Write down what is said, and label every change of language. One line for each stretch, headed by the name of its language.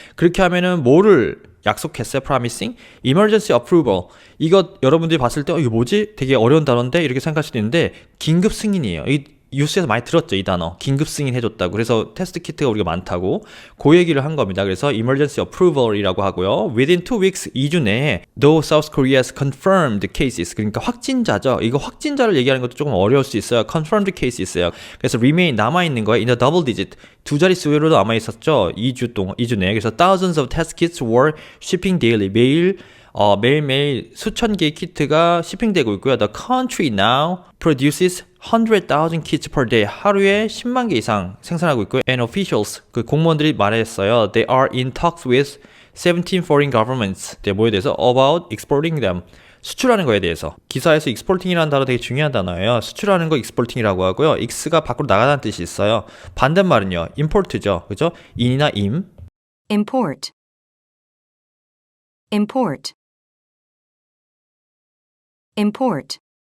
Korean: 그렇게 하면은 뭐를 약속했어요?
English: promising emergency approval.
Korean: 이거 여러분들이 봤을 때 이거 뭐지? 되게 어려운 단어인데 이렇게 생각할 수도 있는데 긴급 승인이에요. 이 뉴스에서 많이 들었죠, 이 단어. 긴급 승인 해줬다고. 그래서 테스트 키트가 우리가 많다고 그 얘기를 한 겁니다. 그래서
English: emergency approval
Korean: 이라고 하고요.
English: Within 2 weeks
Korean: 2주 내에
English: though South Korea's confirmed cases
Korean: 그러니까 확진자죠. 이거 확진자를 얘기하는 것도 조금 어려울 수 있어요. confirmed case 있어요. 그래서 remain 남아있는 거에
English: in the double digit
Korean: 두 자릿수로도 남아있었죠. 2주 내에.
English: 그래서 thousands of test kits were shipping daily
Korean: 매일매일 수천 개의 키트가
English: shipping되고 있고요. The country now produces 100,000 kits per day.
Korean: 하루에 10만 개 이상 생산하고 있고요.
English: And officials,
Korean: 그 공무원들이 말했어요.
English: They are in talks with 17 foreign governments.
Korean: 뭐에 대해서?
English: About exporting them.
Korean: 수출하는 거에 대해서. 기사에서 exporting이라는 단어 되게 중요한 단어예요. 수출하는 거 exporting이라고 하고요. ex가 밖으로 나가다는 뜻이 있어요. 반대말은요. import죠. 그죠? in이나 im.
English: import, import, import,